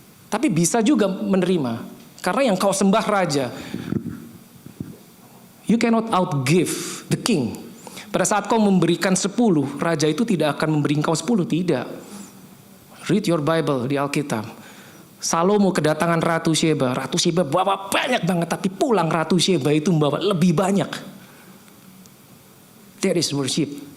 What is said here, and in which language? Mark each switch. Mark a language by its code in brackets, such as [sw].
[id] Tapi bisa juga menerima, karena yang kau sembah raja. [en] You cannot outgive the king. [id] Pada saat kau memberikan 10, raja itu tidak akan memberi engkau 10, tidak. [en] Read your Bible [id] di Alkitab. Salomo kedatangan Ratu Sheba. Ratu Sheba bawa banyak banget, tapi pulang Ratu Sheba itu membawa lebih banyak. [en] That is worship.